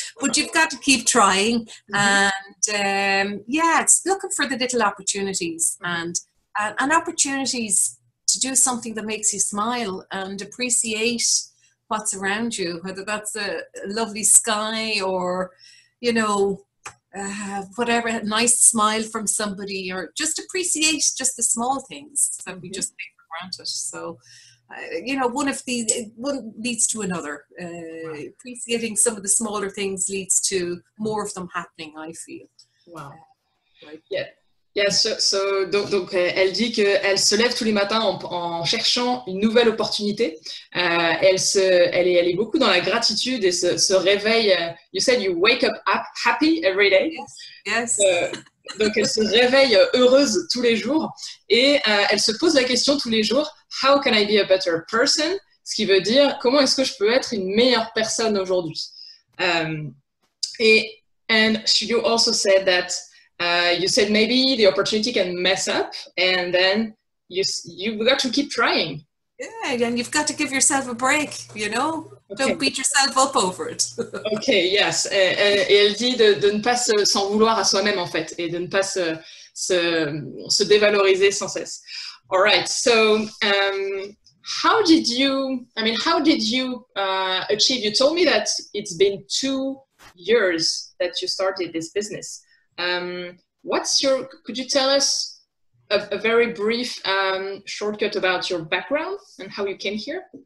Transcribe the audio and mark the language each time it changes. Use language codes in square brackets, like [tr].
[en] But you've got to keep trying. And it's looking for the little opportunities and opportunities to do something that makes you smile and appreciate what's around you, whether that's a lovely sky or, you know, whatever, a nice smile from somebody, or just appreciate just the small things that we just take for granted. So, you know, one leads to another. Appreciating some of the smaller things leads to more of them happening, I feel. Wow. Right. Yeah. [fr] Yes, donc elle dit qu'elle se lève tous les matins en cherchant une nouvelle opportunité. Elle est beaucoup dans la gratitude et se réveille. [en] You said you wake up happy every day. Yes. [fr] Donc elle se réveille heureuse tous les jours, et elle se pose la question tous les jours, [en] how can I be a better person? [fr] Ce qui veut dire, comment est-ce que je peux être une meilleure personne aujourd'hui? [en] And you also said that you said maybe the opportunity can mess up, and then you've got to keep trying. Yeah, and you've got to give yourself a break, you know? Okay. Don't beat yourself up over it. Okay, yes. [fr] Et elle dit de ne pas s'en vouloir à soi-même, en fait, et de ne pas se dévaloriser sans cesse. [en] All right, so how did you achieve? You told me that it's been 2 years that you started this business. Could you tell us a very brief shortcut about your background and how you came here?